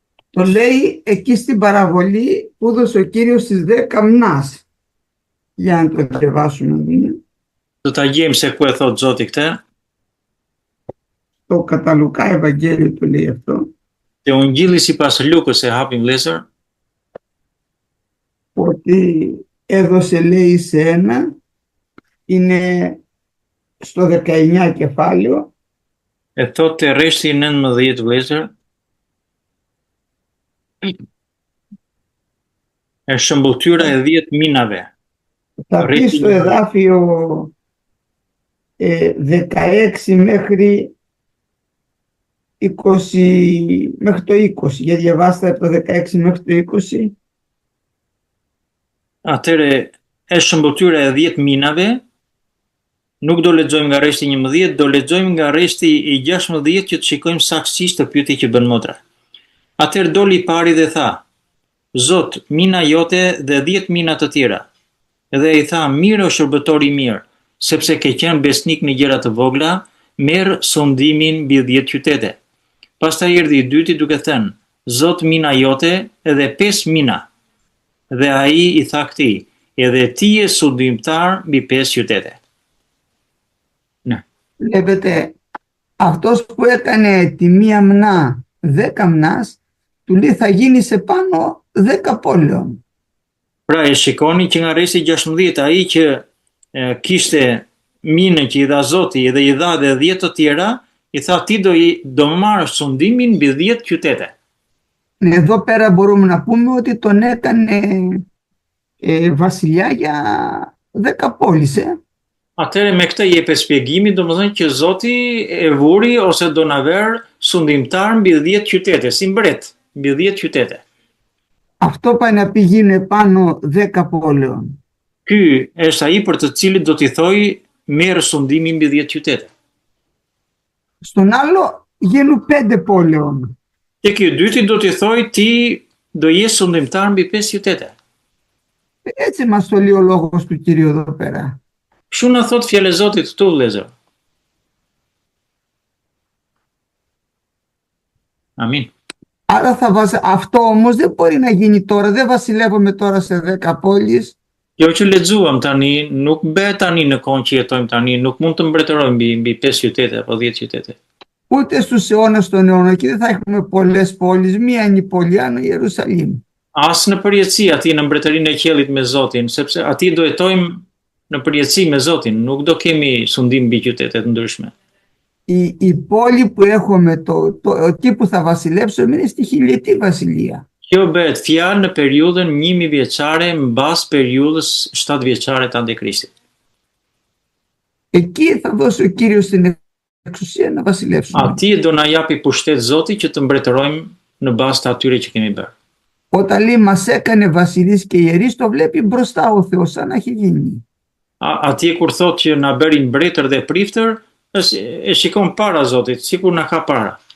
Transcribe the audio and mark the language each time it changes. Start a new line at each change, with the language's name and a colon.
Greek: Το λέει εκεί στην παραβολή που έδωσε ο Κύριος στις 10 μνάς. Για να το διαβάσουμε.
Albanian: Do ta gjejmë se ku e thot Zoti këtë.
Greek: Το κατά Λουκά Ευαγγέλιο το λέει αυτό.
Albanian: Te Ungjilli sipas Lukës e hapim vëllezër.
Greek: Ότι έδωσε λέει σε ένα, είναι στο 19 κεφάλαιο.
Albanian: E thot te rreshti 19 vëllezër. E shëmbulltyra e 10 minave.
Greek: Θα πει στο εδάφιο 16 μέχρι 20, μέχρι το 20. Για διαβάστε από το 16 μέχρι το 20.
Albanian: Atëre e shëmbulltyra e 10 minave, nuk do lexojmë nga rreshti 11, do lexojmë nga rreshti i 16 që të shikojmë saktësisht të pyetjen që bën motra. Atëherë doli i pari dhe tha: Zot, mina jote dhe 10 mina të tjera. Dhe i tha: Mirë o shërbëtor i mirë, sepse ke qenë besnik në gjëra të vogla, merr sondimin mbi 10 qytete. Pastaj erdhi I dyti duke thënë: Zot, mina jote edhe 5 mina. Dhe ai I tha këtij: edhe ti je sundimtar mbi 5 qytete. Ναι.
Greek: Βλέπετε, αυτός που έκανε τη μία μνά 10 μνάς, του λέει θα γίνει σε πάνω 10 πόλεων.
Albanian: Pra e shikoni që nga rresi 16 ai që kishte minën që I dha Zoti dhe I dha dhe 10 të tjera, I tha ti do marrësh sundimin mbi 10 qytete.
Greek: Εδώ πέρα μπορούμε να πούμε ότι τον έκανε βασιλιά για 10 πόλεις.
Albanian: Atëherë me këtë jepet shpjegimi, domethënë që Zoti e vuri ose do na ver sundimtar mbi 10 qytete, si mbret, mbi 10 qytete.
Greek: Αυτό πάει να πει γίνουν πάνω 10 πόλεων.
Albanian: Ky është ai për të cilit do t'i thoj merr sundimin mbi 10 qytete.
Greek: Στον άλλο γίνουν 5 πόλεων.
Albanian: Te ky I dyti do t'i thoj ti do jesh sundimtar mbi 5 qytete.
Greek: Έτσι μας το λέει ο λόγος του Κυρίου εδώ πέρα.
Albanian: Kështu na thot fjalë e Zotit këtu, vëllezër. Amin.
Greek: Άρα αυτό όμως δεν μπορεί να γίνει τώρα. Δεν βασιλεύουμε τώρα σε 10 πόλεις.
Albanian: Jo që lexuam tani, nuk bëhet tani në kohën që jetojmë tani, nuk mund të mbretërojmë mbi 5 qytete apo 10 qytete.
Greek: Ούτε στους αιώνες των αιώνων. Και δεν θα έχουμε πολλές πόλεις. Μία είναι η πόλη Ανά Ιερουσαλήμ.
Albanian: As në përjetësi aty në mbretërinë e qiellit me Zotin, sepse aty do jetojmë në përjetësi me Zotin, nuk do kemi sundim mbi qytete të ndryshme.
Greek: Η πόλη που έχουμε, εκεί που θα βασιλεύσουμε είναι στη χιλιετή βασιλεία.
Albanian: Kjo bëhet fjalë në periudhën 1000 vjeçare mbas periudhës 7 vjeçare të Antikrishtit.
Greek: Εκεί θα δώσει ο Κύριος την εξουσία να βασιλεύσουμε.
Albanian: Atje do na japi pushtet Zoti që të mbretërojmë në bazë të atyre që kemi bërë.
Greek: Όταν λέει μας έκανε βασιλείς και ιερείς, το βλέπει μπροστά ο Θεός σαν να έχει γίνει.
Albanian: Atje kur thot që na bëri mbretër dhe priftër, e shikon para Zotit, sikur na ka para.